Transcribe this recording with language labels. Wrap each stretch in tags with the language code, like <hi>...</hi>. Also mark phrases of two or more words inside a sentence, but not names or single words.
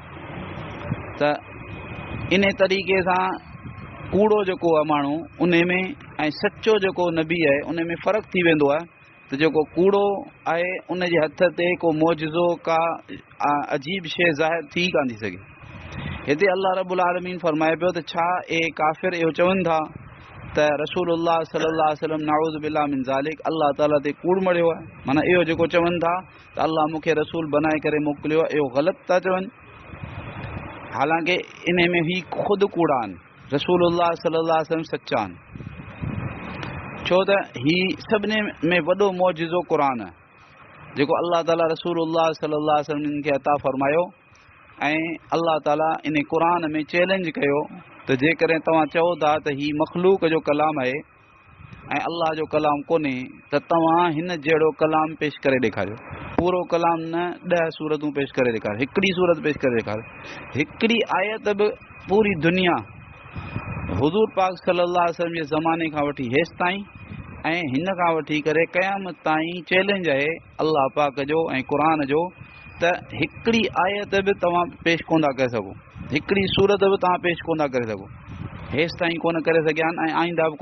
<sd>त इन तरीक़े सां कूड़ो जेको आहे माण्हू उन में ऐं सचो जेको नबी आहे उन में फ़र्क़ु थी वेंदो आहे त जेको कूड़ो आहे उन जे हथ ते को मौजिज़ो, का अजीब शइ ज़ाहिर थी कान थी सघे। हिते अल्लाह रब्बुल आलमीन फरमाए पियो त छा इहे काफ़िर इहो चवनि था त रसूलुल्लाह</sd> <ar>صلى الله عليه وسلم نعوذ بالله من ذلك</ar> <sd>अल्लाह ताला ते कूड़ मढ़ियो आहे, माना इहो जेको चवनि था त अल्लाह मूंखे रसूल बनाए करे मोकिलियो आहे, इहो ग़लति था चवनि। हालांकि इन में ही ख़ुदि कूड़ा आहिनि, रसूलुल्लाह</sd> <ar>صلى الله عليه وسلم</ar> <sd>सचा आहिनि, छो त ही सभिनी में वॾो मौजिज़ो क़ुर आहे जेको अल्लाह ताला रसूलुल्लाह</sd> <ar>صلى الله عليه وسلم</ar> <sd>खे अता फरमायो ऐं अल्लाह ताला इन क़ुर में चैलेंज कयो त जेकॾहिं तव्हां चओ था त ही मख़लूक जो कलाम आहे ऐं अल्लाह जो कलाम कोन्हे त तव्हां हिन जहिड़ो कलाम पेश करे ॾेखारियो, पूरो कलाम न 10 सूरतूं पेश करे ॾेखार, हिकिड़ी सूरत पेश करे ॾेखार, हिकिड़ी आयत बि पूरी दुनिया हुज़ूर पाक</sd> <ar>صلى الله عليه وسلم</ar> <sd>जे ज़माने खां वठी हेसि ताईं ऐं हिन खां वठी करे क़यामत ताईं चैलेंज आहे अल्लाह पाक जो ऐं क़ुर जो त हिकिड़ी आयत बि तव्हां पेश कोन था करे सघो, हिकिड़ी सूरत बि तव्हां पेश कोन था करे सघो, हेसि ताईं कोन करे सघिया आहिनि ऐं आईंदा बि कोन।</sd>